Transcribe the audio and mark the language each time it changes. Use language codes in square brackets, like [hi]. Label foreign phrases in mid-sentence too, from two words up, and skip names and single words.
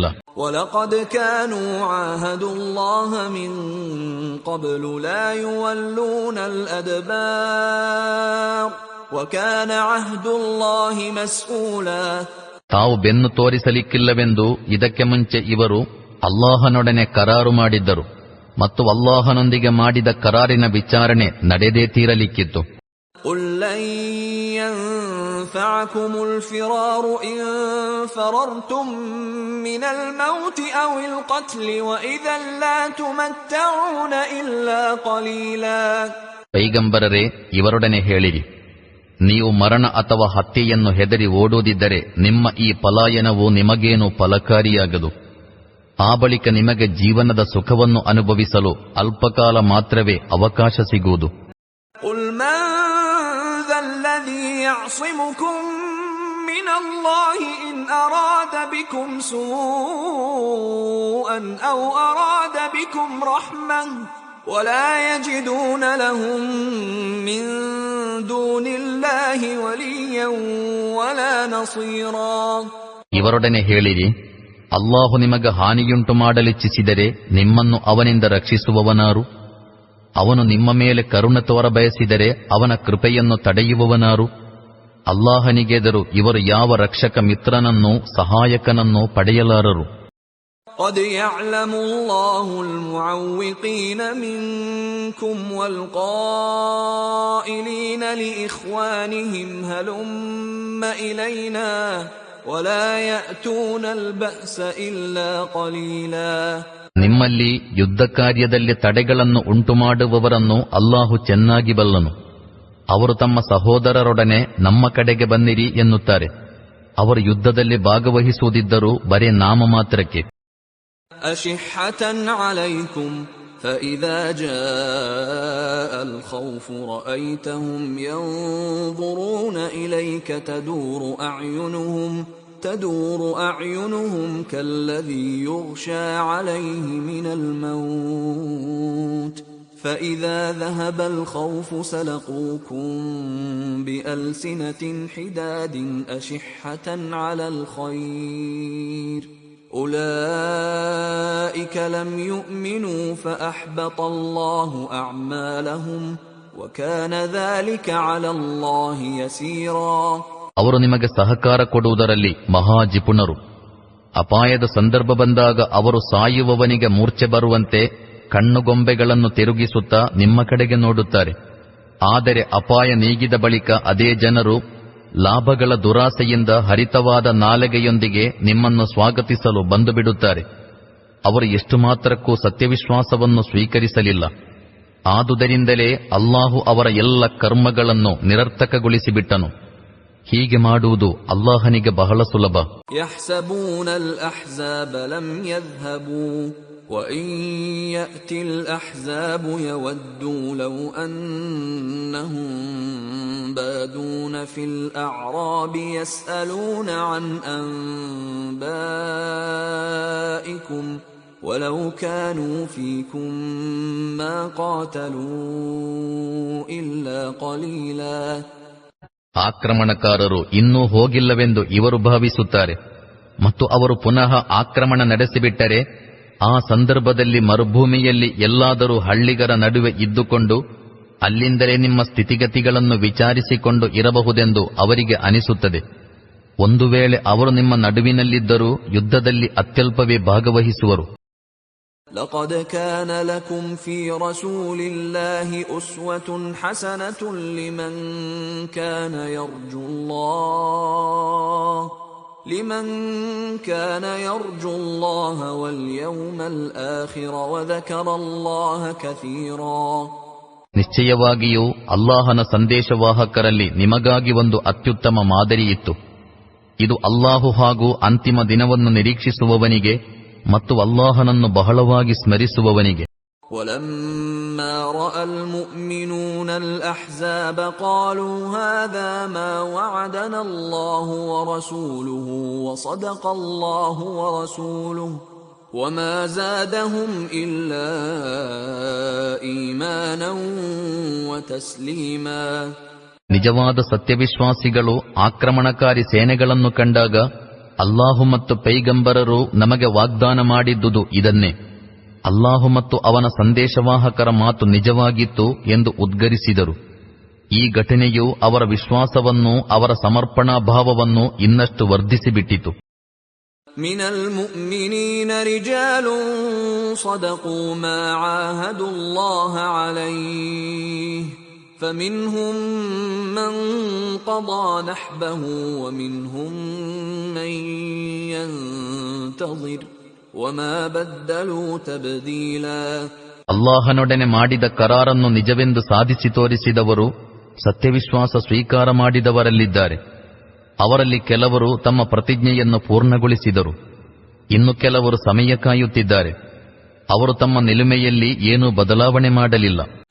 [ar] وَلَقَدْ كَانُوا عَاهَدُوا اللَّهَ مِنْ قَبْلُ لَا يُوَلُّونَ الْأَدْبَارَ وَكَانَ عَهْدُ اللَّهِ مَسْئُولًا. [kn] ತಾವು ಬೆನ್ನು ತೋರಿಸಲಿಕ್ಕಿಲ್ಲವೆಂದು ಇದಕ್ಕೆ ಮುಂಚೆ ಇವರು ಅಲ್ಲಾಹನೊಡನೆ ಕರಾರು ಮಾಡಿದ್ದರು ಮತ್ತು ಅಲ್ಲಾಹನೊಂದಿಗೆ ಮಾಡಿದ ಕರಾರಿನ ವಿಚಾರಣೆ ನಡೆದೇ ತೀರಲಿಕ್ಕಿತ್ತು. [ar] قُل لَّن يَنفَعَكُمُ الْفِرَارُ إِن فَرَرْتُم مِّنَ الْمَوْتِ أَوِ الْقَتْلِ وَإِذًا لَّا تُمَتَّعُونَ إِلَّا قَلِيلًا. [kn] ಪೈಗಂಬರರೇ, ಇವರೊಡನೆ ಹೇಳಿರಿ, ನೀವು ಮರಣ ಅಥವಾ ಹತ್ಯೆಯನ್ನು ಹೆದರಿ ಓಡುವುದಿದ್ದರೆ ನಿಮ್ಮ ಈ ಪಲಾಯನವು ನಿಮಗೇನು ಫಲಕಾರಿಯಾಗದು. ಆ ಬಳಿಕ ನಿಮಗೆ ಜೀವನದ ಸುಖವನ್ನು ಅನುಭವಿಸಲು ಅಲ್ಪಕಾಲ ಮಾತ್ರವೇ ಅವಕಾಶ ಸಿಗುವುದು. [ar] قُلْ مَنْ ذَا الَّذِي يَعْصِمُكُم الله إن أراد بكم سوءا أو أراد بكم رحمة ولا يجدون لهم من دون الله وليا ولا نصيرا. [kn] ಇವರೊಡನೆ ಹೇಳಿರಿ, ಅಲ್ಲಾಹು ನಿಮಗೆ ಹಾನಿಯುಂಟು ಮಾಡಲಿಚ್ಛಿಸಿದರೆ ನಿಮ್ಮನ್ನು ಅವನಿಂದ ರಕ್ಷಿಸುವವನಾರು? ಅವನು ನಿಮ್ಮ ಮೇಲೆ ಕರುಣೆ ತೋರಬಯಸಿದರೆ ಅವನ ಕೃಪೆಯನ್ನು ತಡೆಯುವವನಾರು? ಅಲ್ಲಾಹನಿಗೆದರು ಇವರು ಯಾವ ರಕ್ಷಕ ಮಿತ್ರನನ್ನೂ ಸಹಾಯಕನನ್ನೂ ಪಡೆಯಲಾರರು. [ar] قد يعلم الله المعوقين منكم والقائلين لإخوانهم هلم إلينا ولا يأتون البأس إلا قليلا. [kn] ನಿಮ್ಮಲ್ಲಿ ಯುದ್ಧ ಕಾರ್ಯದಲ್ಲಿ ತಡೆಗಳನ್ನು ಉಂಟುಮಾಡುವವರನ್ನು ಅಲ್ಲಾಹು ಚೆನ್ನಾಗಿ ಬಲ್ಲನು. ಅವರು ತಮ್ಮ ಸಹೋದರರೊಡನೆ ನಮ್ಮ ಕಡೆಗೆ ಬನ್ನಿರಿ ಎನ್ನುತ್ತಾರೆ. ಅವರು ಯುದ್ಧದಲ್ಲಿ ಭಾಗವಹಿಸುವುದಿದ್ದರೂ ಬರೇ ನಾಮ ಮಾತ್ರಕ್ಕೆ. [ar] أشحة عليكم فإذا جاء الخوف رأيتهم ينظرون إليك تدور أعينهم كالذي يغشى عليه من الموت فإذا ذهب الخوف سلقوكم بألسنة حداد أشحة على الخير أولئك لم يؤمنوا فأحبط الله أعمالهم وكان ذلك على الله يسيرا. [kn] ಅವರು ನಿಮಗೆ ಸಹಕಾರ ಕೊಡುವುದರಲ್ಲಿ ಮಹಾಜಿಪುಣರು. ಅಪಾಯದ ಸಂದರ್ಭ ಬಂದಾಗ ಅವರು ಸಾಯುವವನಿಗೆ ಮೂರ್ಛೆ ಬರುವಂತೆ ಕಣ್ಣುಗೊಂಬೆಗಳನ್ನು ತಿರುಗಿಸುತ್ತಾ ನಿಮ್ಮ ಕಡೆಗೆ ನೋಡುತ್ತಾರೆ. ಆದರೆ ಅಪಾಯ ನೀಗಿದ ಬಳಿಕ ಅದೇ ಜನರು ಲಾಭಗಳ ದುರಾಸೆಯಿಂದ ಹರಿತವಾದ ನಾಲಿಗೆಯೊಂದಿಗೆ ನಿಮ್ಮನ್ನು ಸ್ವಾಗತಿಸಲು ಬಂದು ಬಿಡುತ್ತಾರೆ. ಅವರು ಎಷ್ಟು ಮಾತ್ರಕ್ಕೂ ಸತ್ಯವಿಶ್ವಾಸವನ್ನು ಸ್ವೀಕರಿಸಲಿಲ್ಲ. ಆದುದರಿಂದಲೇ ಅಲ್ಲಾಹು ಅವರ ಎಲ್ಲ ಕರ್ಮಗಳನ್ನು ನಿರರ್ಥಕಗೊಳಿಸಿಬಿಟ್ಟನು. ಹೀಗೆ ಮಾಡುವುದು ಅಲ್ಲಾಹನಿಗೆ ಬಹಳ ಸುಲಭ. [ar] يحسبون الأحزاب لم يذهبوا وإن يأتي الأحزاب يودوا لو أنهم بادون في الأعراب يسألون عن أنبائكم ولو كانوا فيكم ما قاتلوا إلا قليلا. [kn] ಆಕ್ರಮಣಕಾರರು ಇನ್ನೂ ಹೋಗಿಲ್ಲವೆಂದು ಇವರು ಭಾವಿಸುತ್ತಾರೆ ಮತ್ತು ಅವರು ಪುನಃ ಆಕ್ರಮಣ ನಡೆಸಿಬಿಟ್ಟರೆ ಆ ಸಂದರ್ಭದಲ್ಲಿ ಮರುಭೂಮಿಯಲ್ಲಿ ಎಲ್ಲಾದರೂ ಹಳ್ಳಿಗರ ನಡುವೆ ಇದ್ದುಕೊಂಡು ಅಲ್ಲಿಂದಲೇ ನಿಮ್ಮ ಸ್ಥಿತಿಗತಿಗಳನ್ನು ವಿಚಾರಿಸಿಕೊಂಡು ಇರಬಹುದೆಂದು ಅವರಿಗೆ ಅನಿಸುತ್ತದೆ. ಒಂದು ವೇಳೆ ಅವರು ನಿಮ್ಮ ನಡುವಿನಲ್ಲಿದ್ದರೂ ಯುದ್ಧದಲ್ಲಿ ಅತ್ಯಲ್ಪವೇ ಭಾಗವಹಿಸುವರು. [ar] لقد كان لكم في رسول الله أسوة حسنة لمن كان يرجو الله واليوم الآخر وذكر الله كثيرا. [kn] ನಿಶ್ಚಯವಾಗಿಯೂ ಅಲ್ಲಾಹನ ಸಂದೇಶವಾಹಕರಲ್ಲಿ ನಿಮಗಾಗಿ ಒಂದು ಅತ್ಯುತ್ತಮ ಮಾದರಿಯಿತ್ತು. ಇದು ಅಲ್ಲಾಹು ಹಾಗೂ ಅಂತಿಮ ದಿನವನ್ನು ನಿರೀಕ್ಷಿಸುವವನಿಗೆ ಮತ್ತು ಅಲ್ಲಾಹನನ್ನು ಬಹಳವಾಗಿ ಸ್ಮರಿಸುವವನಿಗೆ. [ar] ولما رأى المؤمنون الأحزاب قالوا هذا ما وعدنا الله ورسوله وصدق الله ورسوله وما زادهم إلا إيمانا وتسليما. [kn] ನಿಜವಾದ ಸತ್ಯವಿಶ್ವಾಸಿಗಳು ಆಕ್ರಮಣಕಾರಿ ಸೇನೆಗಳನ್ನು ಕಂಡಾಗ ಅಲ್ಲಾಹು ಮತ್ತು ಪೈಗಂಬರರು ನಮಗೆ ವಾಗ್ದಾನ ಮಾಡಿದ್ದುದು ಇದನ್ನೇ, ಅಲ್ಲಾಹು ಮತ್ತು ಅವನ ಸಂದೇಶವಾಹಕರ ಮಾತು ನಿಜವಾಗಿತ್ತು ಎಂದು ಉದ್ಗರಿಸಿದರು. ಈ ಘಟನೆಯು ಅವರ ವಿಶ್ವಾಸವನ್ನು, ಅವರ ಸಮರ್ಪಣಾ ಭಾವವನ್ನು ಇನ್ನಷ್ಟು ವರ್ಧಿಸಿಬಿಟ್ಟಿತು. [ar] من المؤمنين رجال صدقوا ما عاهدوا الله عليه فمنهم من قضى نحبه ومنهم من ينتظر وما بدلوا تبديلا. [kn] ಅಲ್ಲಾಹನೊಡನೆ ಮಾಡಿದ ಕರಾರನ್ನು ನಿಜವೆಂದು ಸಾಧಿಸಿ ತೋರಿಸಿದವರು ಸತ್ಯವಿಶ್ವಾಸ ಸ್ವೀಕಾರ ಮಾಡಿದವರಲ್ಲಿದ್ದಾರೆ. ಅವರಲ್ಲಿ ಕೆಲವರು ತಮ್ಮ ಪ್ರತಿಜ್ಞೆಯನ್ನು ಪೂರ್ಣಗೊಳಿಸಿದರು, ಇನ್ನು ಕೆಲವರು ಸಮಯ ಕಾಯುತ್ತಿದ್ದಾರೆ. ಅವರು ತಮ್ಮ ನಿಲುಮೆಯಲ್ಲಿ ಏನೂ ಬದಲಾವಣೆ ಮಾಡಲಿಲ್ಲ.